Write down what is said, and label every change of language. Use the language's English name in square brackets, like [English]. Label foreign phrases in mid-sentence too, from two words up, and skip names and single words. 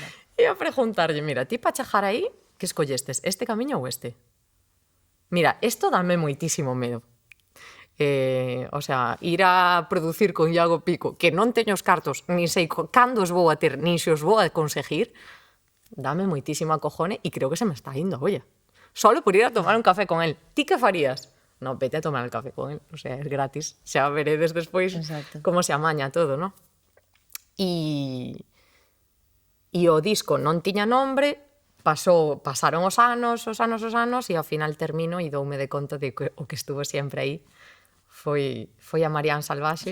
[Galician] E a preguntarlle, mira, ti pa chegar aí, que escollestes, este camiño ou este? Mira, isto dame moitísimo medo. [Spanish] O sea, [Galician] ir a producir con Iago Pico, que non teño os cartos, nin sei cando os vou a ter, nin se os vou a conseguir, dame moitísima cojone e creo que se me está indo a olla. [Spanish] Solo por ir a tomar un café con él. [Galician] Ti que farías? [Spanish] No, vete a tomar el café con él, o sea, es gratis. [Galician] Xa veredes despois como se amaña todo, non? E o disco non tiña nombre, pasaron os anos, e ao final termino e doume de conta de que o que estuvo sempre aí foi a Marián Salvaxe.